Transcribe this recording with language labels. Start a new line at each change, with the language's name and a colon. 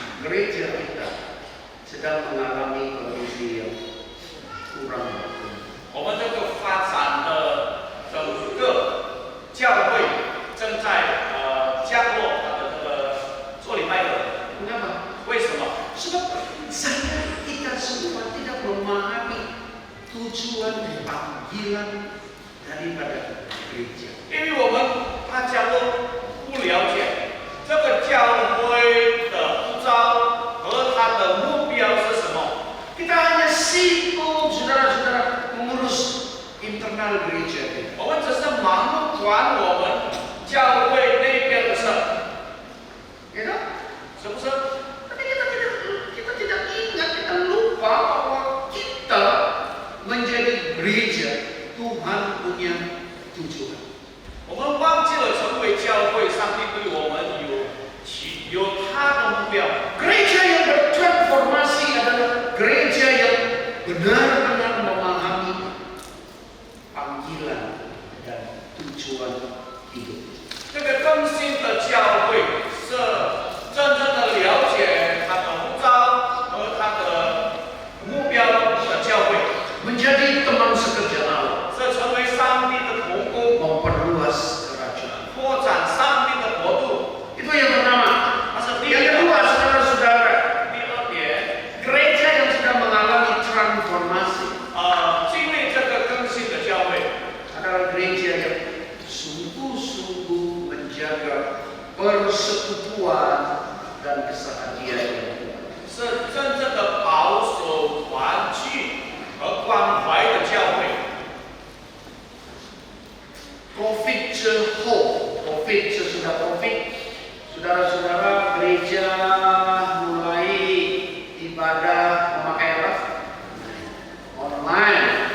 Indonesian: Gereja kita sedang mengalami kondisi yang kurang bagus.
Chinese: 我们这个发展的整个教会正在降落它的这个做礼拜的。
Indonesian: Kenapa?
Chinese: 为什么？
Indonesian: Sebab saya kita semua tidak memahami tujuan panggilan daripada gereja.
Chinese: 因为我们大家都不了解这个教会的呼召和它的目标是什么。
Indonesian: Kita hanya sibuk saudara-saudara mengurus internal gereja kita.
Chinese: 我们只是忙碌管我们教会那边的事，
Indonesian: Ya kan?
Chinese: 是不是？
Indonesian: Tapi kita tidak ingat, kita lupa bahwa kita menjadi gereja Tuhan punya tujuan.
Chinese: 我们忘记了成为教会，上帝对我们有他的目标。
Indonesian: Gereja yang bertransformasi adalah gereja yang benar-benar memahami panggilan dan tujuan hidup.
Chinese: 这个更新的教会是真正的了解他的呼召和他的目标的教会，
Indonesian: Menjadi teman sekerja Allah,
Chinese: 是成为上帝的同工，
Indonesian: memperluas kerajaan.
Chinese: 扩展上帝的国度。
Indonesian: Itu yang pertama.
Chinese: 那是第
Indonesian: Yang
Chinese: 二
Indonesian: kedua, saudara-saudara,
Chinese: 第二点，
Indonesian: gereja yang sedang mengalami transformasi
Chinese: 经历这个更新的教会，
Indonesian: adalah gereja yang sungguh-sungguh menjaga persekutuan dan keseharian yang kuat.
Chinese: 是真正的保守团聚和关怀的教会。
Indonesian: Covid Covid sesudah Covid, saudara-saudara gereja mulai ibadah memakai apa? Online.